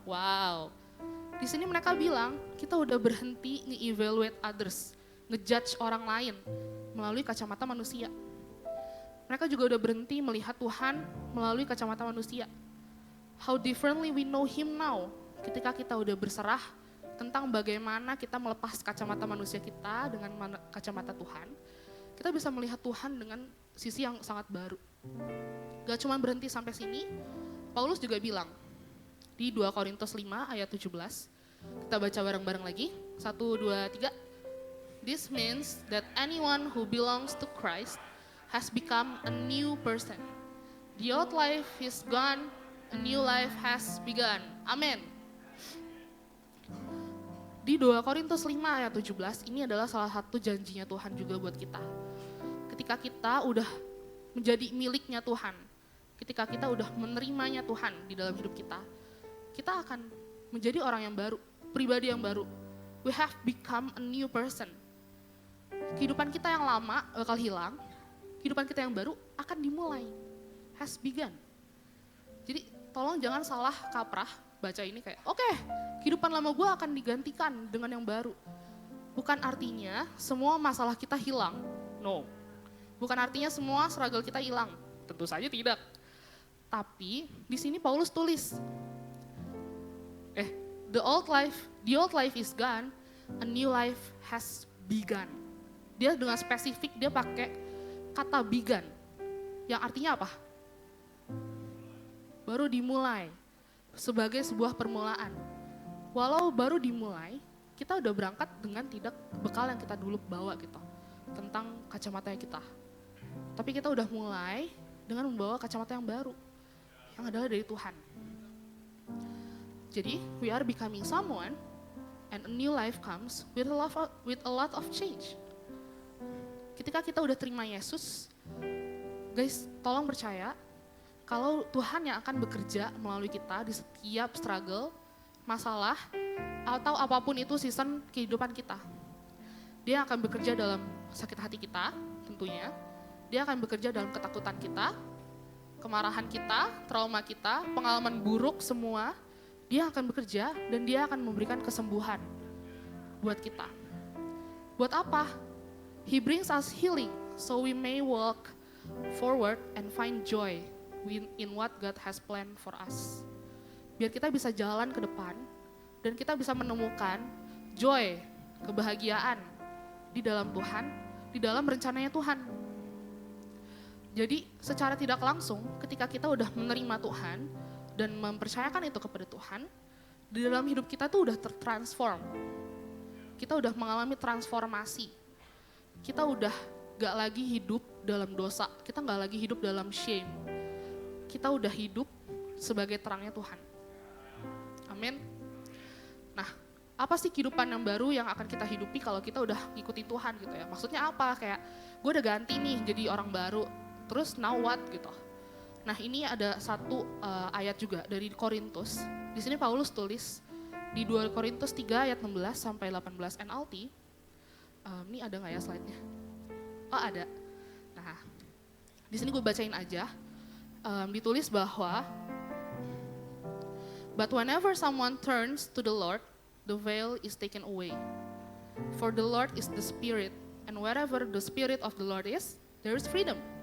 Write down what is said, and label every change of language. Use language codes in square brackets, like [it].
[id] Wow. Di sini mereka bilang, kita udah berhenti nge- [en] evaluate others, [id] nge-judge orang lain melalui kacamata manusia. Mereka juga udah berhenti melihat Tuhan melalui kacamata manusia. [en] How differently we know Him now. [id] Ketika kita udah berserah tentang bagaimana kita melepas kacamata manusia kita dengan kacamata Tuhan, kita bisa melihat Tuhan dengan sisi yang sangat baru. Gak cuma berhenti sampai sini, Paulus juga bilang di 2 Korintus 5 ayat 17, kita baca bareng-bareng lagi, 1, 2, 3. [en] This means that anyone who belongs to Christ has become a new person. The old life is gone, a new life has begun. [id] Amin. Di 2 Korintus 5 ayat 17, ini adalah salah satu janjinya Tuhan juga buat kita. Ketika kita udah menjadi miliknya Tuhan, ketika kita udah menerimanya Tuhan di dalam hidup kita, kita akan menjadi orang yang baru, pribadi yang baru. [en] We have become a new person. [id] Kehidupan kita yang lama bakal hilang, kehidupan kita yang baru akan dimulai. [en] Has begun. [id] Jadi tolong jangan salah kaprah baca ini kayak, oke, kehidupan lama gue akan digantikan dengan yang baru. Bukan artinya semua masalah kita hilang. [en] No. [id] Bukan artinya semua struggle kita hilang. Tentu saja tidak. Tapi di sini Paulus tulis, [en] the old life is gone, a new life has begun. [id] Dia dengan spesifik dia pakai kata begun, yang artinya apa? Baru dimulai, sebagai sebuah permulaan. Walau baru dimulai, kita udah berangkat dengan tidak bekal yang kita dulu bawa gitu, tentang kacamata kita. Tapi kita udah mulai dengan membawa kacamata yang baru, yang adalah dari Tuhan. Jadi, [en] we are becoming someone, and a new life comes with a lot of change. [id] Ketika kita udah terima Yesus, guys, tolong percaya kalau Tuhan yang akan bekerja melalui kita di setiap struggle, masalah, atau apapun itu season kehidupan kita. Dia akan bekerja dalam sakit hati kita, tentunya. Dia akan bekerja dalam ketakutan kita, kemarahan kita, trauma kita, pengalaman buruk semua. Dia akan bekerja dan dia akan memberikan kesembuhan buat kita. Buat apa? [en] He brings us healing so we may walk forward and find joy in what God has planned for us. [id] Biar kita bisa jalan ke depan dan kita bisa menemukan joy, kebahagiaan di dalam Tuhan, di dalam rencananya Tuhan. Jadi secara tidak langsung ketika kita udah menerima Tuhan dan mempercayakan itu kepada Tuhan, di dalam hidup kita tuh udah tertransform. Kita udah mengalami transformasi. Kita udah gak lagi hidup dalam dosa, kita gak lagi hidup dalam shame. Kita udah hidup sebagai terangnya Tuhan. Amin. Nah, apa sih kehidupan yang baru yang akan kita hidupi kalau kita udah ikuti Tuhan gitu ya? Maksudnya apa? Kayak gue udah ganti nih jadi orang baru, terus [en] now what [id] gitu. Nah, ini ada satu ayat juga dari Korintus. Di sini Paulus tulis di 2 Korintus 3 ayat 16 sampai 18 NLT. Ini ada nggak ya slide-nya? Oh, ada. Nah, di sini gue bacain aja. Ditulis bahwa, [en] but whenever someone turns to the Lord, the veil is taken away. For the Lord is the Spirit, and wherever the Spirit of the Lord is, there is freedom.